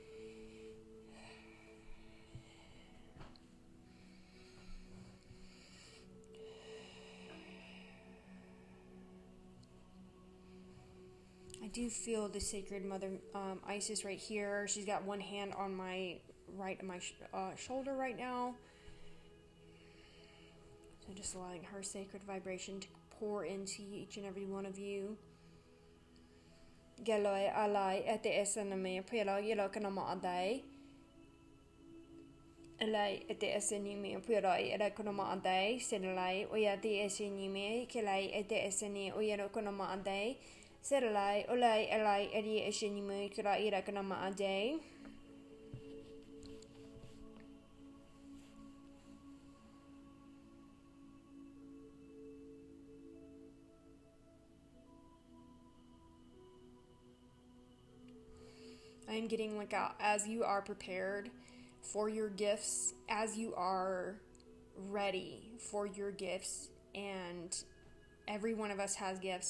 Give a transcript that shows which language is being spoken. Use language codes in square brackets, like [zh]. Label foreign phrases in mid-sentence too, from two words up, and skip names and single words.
[en] I do feel the sacred mother Isis right here. She's got one hand on my shoulder right now. So just allowing her sacred vibration to pour into each and every one of you. Galoi alai ete esename pela yelo kanama adai. Alai ete esenime pela yelo kanama adai. Sedalai oyati esenime kelai ete eseni oyelo kanama adai. Seralai, olai, elai, edi, eshenime, kira, ira, kanama, ade. I am getting like as you are prepared for your gifts, as you are ready for your gifts, and every one of us has gifts.